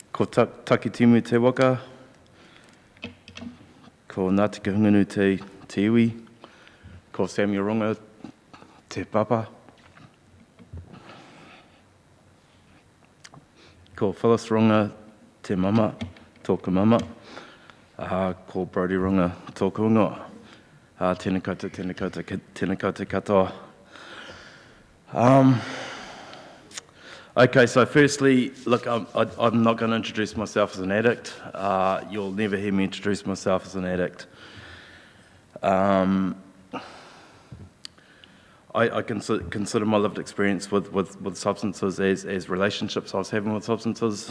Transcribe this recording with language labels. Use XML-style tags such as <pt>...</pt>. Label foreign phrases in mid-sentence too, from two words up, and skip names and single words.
<mi>Ko Takitimu te waka, ko Ngāti Kahungunu te iwi, ko Samuel Runga te papa, ko Phyllis Runga te mama, tōku mama, ko Brody Runga tōku ingoa. Tēnā koutou, tēnā koutou, tēnā koutou katoa.</mi> <en>Okay, so firstly, look, I'm not going to introduce myself as an addict. You'll never hear me introduce myself as an addict. I consider my lived experience with substances as relationships I was having with substances.</en>